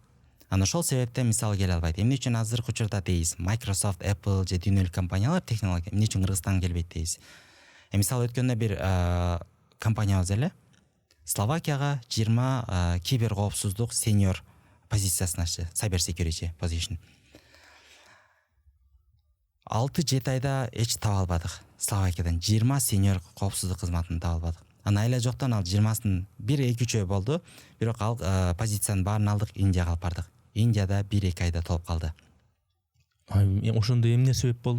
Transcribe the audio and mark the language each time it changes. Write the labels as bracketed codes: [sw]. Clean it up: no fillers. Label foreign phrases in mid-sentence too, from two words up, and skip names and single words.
[ky] Анан ошол себептен мисалы келе албайт. Эмне үчүн азыркы учурда дейбиз Microsoft, Apple же дүйнөлүк компаниялар технология эмне үчүн Кыргызстанга келбейт дейбиз. Мисалы өткөндө бир компаниябыз эле Словакияга 20 кибер коопсуздук сеньор позициясын ачты, [en] cyber security position. [ky] 6-7 айда эч таба албадык. Словакиядан 20 сеньор коопсуздук кызматын таба албадык. Анан айла жоктон ал 20-сын 1-2 болду, бирок ал позициянын баарын алдык, Индияга алып бардык. Индияда 1-2 айда толуп калды. Ошондо эмне себеп болду?